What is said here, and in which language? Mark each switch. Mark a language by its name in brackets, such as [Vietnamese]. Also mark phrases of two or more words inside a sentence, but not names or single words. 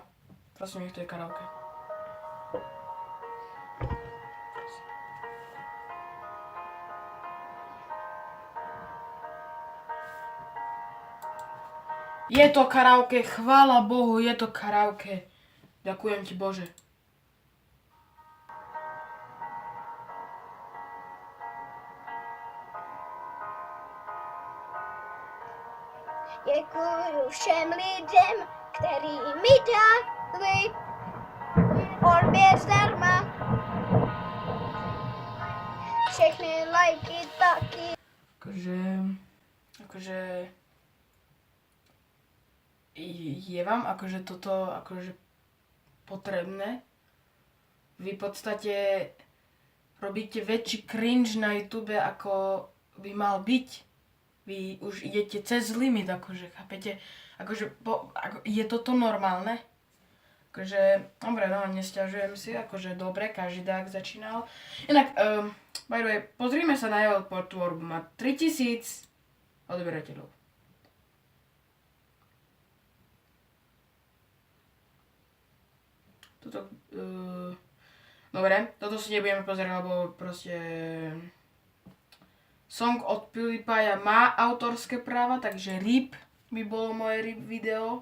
[Slovak] Prosím, nech to je karaoke. Je to karaoke, chvála Bohu, je to karaoke. Ďakujem ti, Bože. [Czech] Děkuju všem lidem, který mi dali odběr zdarma. Všechny lajky taky. [Slovak] Akože je vám akože toto akože potrebné? Vy v podstate robíte väčší cringe na YouTube, ako by mal byť. Vy už idete cez limit, akože, chápete? Akože, je toto normálne? Akože, dobre, no, nesťažujem si, akože, dobre, každý dák začínal. [English] Inak, by the way, [Slovak] pozrime sa na jeho tvorbu, má 3000 odberateľov. Toto, dobre, toto si nebudeme pozerať, lebo proste... Song od PewDiePie má autorské práva, takže RIP by bolo moje RIP video.